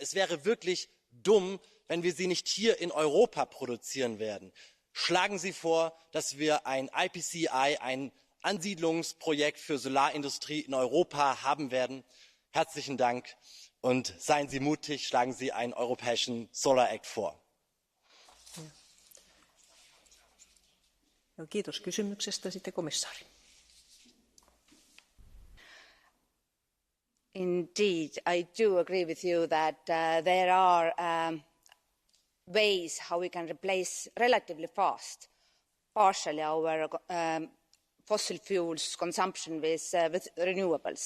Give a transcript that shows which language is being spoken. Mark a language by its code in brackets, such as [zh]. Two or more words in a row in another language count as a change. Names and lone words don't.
[de] Es wäre wirklich dumm, wenn wir sie nicht hier in Europa produzieren werden. Schlagen Sie vor, dass wir ein IPCEI, ein Ansiedlungsprojekt für Solarindustrie in Europa haben werden. Herzlichen Dank und seien Sie mutig, schlagen Sie einen europäischen Solar Act vor. [fi] Kiitos kysymyksestä. Sitten komissaari. [en] Indeed, I do agree with you that there are ways how we can replace relatively fast, partially our fossil fuels consumption with renewables.